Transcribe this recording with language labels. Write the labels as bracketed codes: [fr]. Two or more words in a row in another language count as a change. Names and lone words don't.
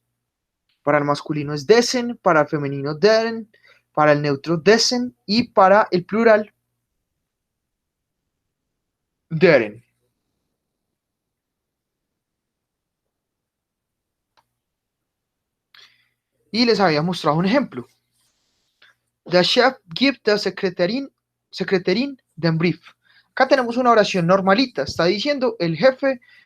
[es] Para el masculino es desen, para el femenino deren, para el neutro desen y para el plural deren. Y les había mostrado un ejemplo. [de] Der Chef gibt der Sekretärin den Brief. [es] Acá tenemos una oración normalita. Está diciendo el jefe